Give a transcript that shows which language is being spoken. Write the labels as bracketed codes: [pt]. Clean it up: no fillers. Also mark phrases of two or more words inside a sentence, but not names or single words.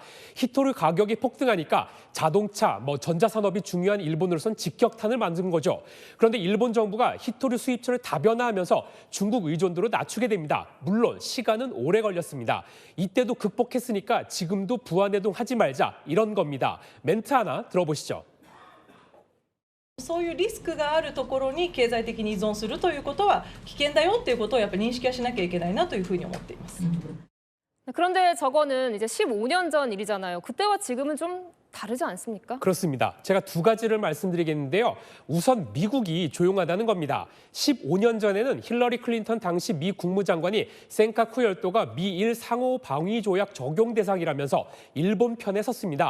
[ko] 히토류 가격이 폭등하니까 자동차, 전자산업이 중요한 일본으로선 직격탄을 만든 거죠. 그런데 일본 정부가 히토류 수입처를 다변화하면서 중국 의존도를 낮추게 됩니다. 물론 시간은 오래 걸렸습니다. 이때도 극복했으니까 지금도 부안해동하지 말자 이런 겁니다. 멘트 하나 들어보시죠. [ja] そういうリスクがあるところに経済的に依存するということは危険だよということをやっぱり認識はしなきゃいけないなというふうに思っています。 [ko] 그런데 저거는 이제 15년 전 일이잖아요. 그때와 지금은 좀 다르지 않습니까? 그렇습니다. 제가 두 가지를 말씀드리겠는데요. 우선 미국이 조용하다는 겁니다. 15년 전에는 힐러리 클린턴 당시 미 국무장관이 센카쿠 열도가 미일 상호 방위 조약 적용 대상이라면서 일본 편에 섰습니다.